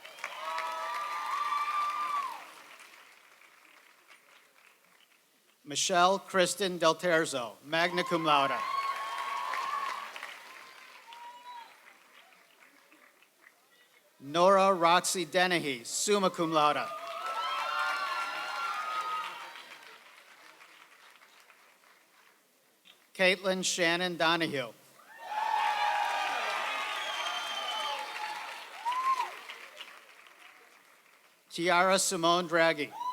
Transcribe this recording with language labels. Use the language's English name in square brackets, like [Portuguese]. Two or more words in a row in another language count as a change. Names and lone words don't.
[English] Michelle Kristen Del Terzo, [Latin] magna cum laude. [English] Nora Roxy Dennehy, [Latin] summa cum laude. [English] Caitlin Shannon Donahue. Tiara Simone Draghi.